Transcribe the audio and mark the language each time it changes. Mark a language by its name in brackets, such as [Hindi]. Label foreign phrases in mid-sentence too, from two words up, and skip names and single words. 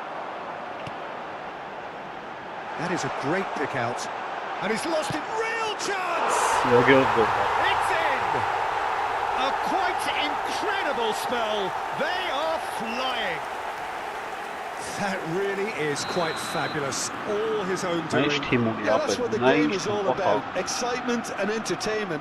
[English] That is a great pick out. And he's lost it. Real chance! Յոգեոտ։ It's in! A quite incredible spell. They are flying. That really is quite fabulous. All his own [Armenian] Նայ [English] doing. [Armenian] թիմ ունի [English] Yeah, that's what the [Armenian] ապել։ Նայ [English] game is all about. Excitement and entertainment.